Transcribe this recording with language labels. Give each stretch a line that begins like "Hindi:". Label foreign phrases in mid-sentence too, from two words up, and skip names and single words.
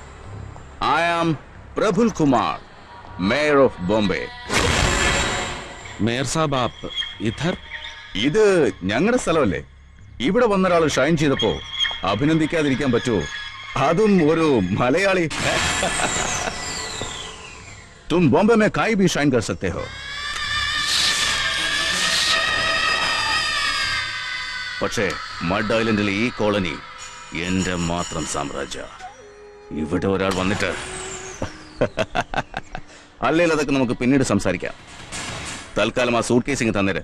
English: I am Praful Kumar, Mayor of Bombay.
Hindi: मेयर साहब आप इधर?
Malayalam: ഇത് ഞങ്ങളുടെ സ്ഥലമല്ലേ? ഇവിടെ വന്നൊരാൾ ഷൈൻ ചെയ്തപ്പോ അഭിനന്ദിക്കാതിരിക്കാൻ പറ്റുമോ? അതും ഒരു മലയാളി.
Hindi: तुम बॉम्बे में काई भी शाइन कर सकते हो.
Malayalam: പക്ഷേ മഡ് ഐലൻഡിലെ ഈ കോളനി എന്റെ മാത്രം സാമ്രാജ്യ. ഇവിടെ ഒരാൾ വന്നിട്ട് അല്ലെങ്കിൽ അതൊക്കെ നമുക്ക് പിന്നീട് സംസാരിക്കാം. തൽക്കാലം ആ സൂട്ട് കേസിങ് തന്നേര്.